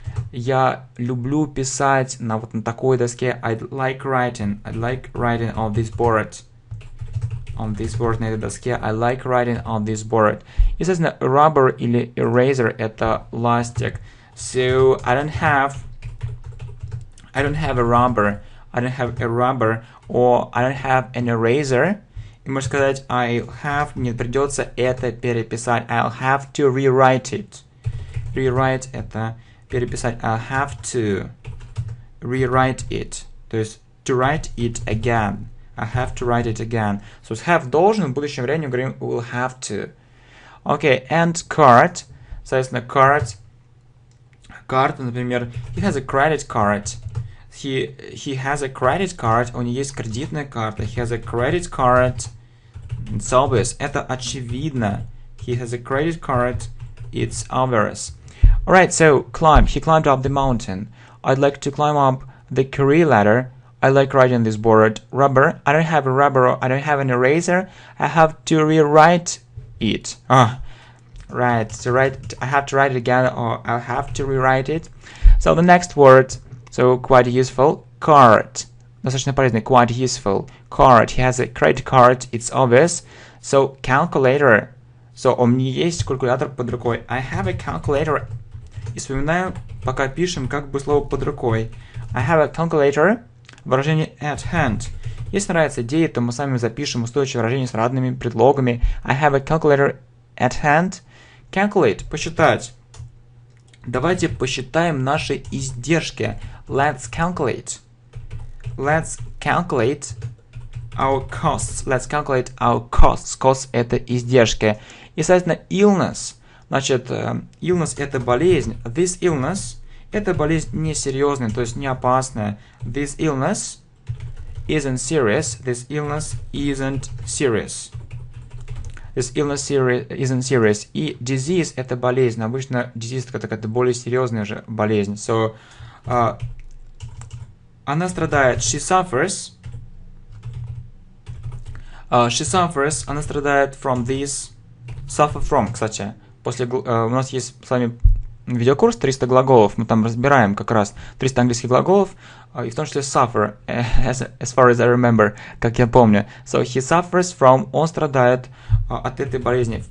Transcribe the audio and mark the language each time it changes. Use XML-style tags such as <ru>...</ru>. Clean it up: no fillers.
<ru>Я люблю писать на такой доске.</ru> <en>I'd like writing on this board. On this board,</en> <ru>на этой доске.</ru> <en>I like writing on this board.</en> <ru>И, соответственно, rubber или eraser — это ластик.</ru> <en>So, I don't have a rubber. I don't have a rubber. Or I don't have an eraser.</en> <ru>И можно сказать</ru> <en>I'll have,</en> <ru>мне придется это переписать.</ru> <en>I'll have to rewrite it.</en> <ru>Rewrite — это переписать.</ru> <en>I'll have to rewrite it.</en> <ru>То есть</ru> <en>to write it again. I'll have to write it again.</en> <ru>So have должен, в будущем времени мы говорим</ru> <en>will have to. Okay, and card.</en> <ru>Соответственно,</ru> <en>card.</en> <ru>Карта, например,</ru> <en>he has a credit card. He has a credit card.</en> <ru>У него есть кредитная карта.</ru> <en>He has a credit card. It's obvious.</en> <ru>Это очевидно.</ru> <en>He has a credit card. It's obvious. Alright, so climb. He climbed up the mountain. I'd like to climb up the career ladder. I like writing this board. Rubber. I don't have a rubber. I don't have an eraser. I have to rewrite it. Right. To write, I have to write it again, or I'll have to rewrite it. So the next word, so quite useful. Card.</en> <ru>Достаточно полезный.</ru> <en>Quite useful. Card. He has a credit card. It's obvious. So calculator.</en> <ru>So у меня есть калькулятор под рукой.</ru> <en>I have a calculator.</en> <ru>И вспоминаю, пока пишем, как бы слово под рукой.</ru> <en>I have a calculator.</en> <ru>Выражение at hand. Если нравится идея, то мы сами запишем устойчивое выражение с разными предлогами.</ru> <en>I have a calculator at hand. Calculate.</en> <ru>Посчитать. Давайте посчитаем наши издержки.</ru> <en>Let's calculate. let's calculate our costs. Let's calculate our costs.</en> <ru>Costs — это издержки. И, соответственно, illness. Значит, illness — это болезнь.</ru> <en>This illness</en> <ru>— это болезнь несерьезная, то есть не опасная.</ru> <en>This illness isn't serious. This illness isn't serious. This illness isn't serious.</en> <ru>И disease — это болезнь. Обычно disease — это более серьезная же болезнь. So, она страдает.</ru> <en>She suffers.</en> <ru>Она страдает</ru> <en>from this. Suffer from,</en> <ru>кстати. У нас есть с вами видеокурс 300 глаголов. Мы там разбираем как раз 300 английских глаголов. И в том числе suffer,</ru> <en>as far as I remember,</en> <ru>как я помню.</ru> <en>So, he suffers from,</en> <ru>он страдает от этой болезни.</ru>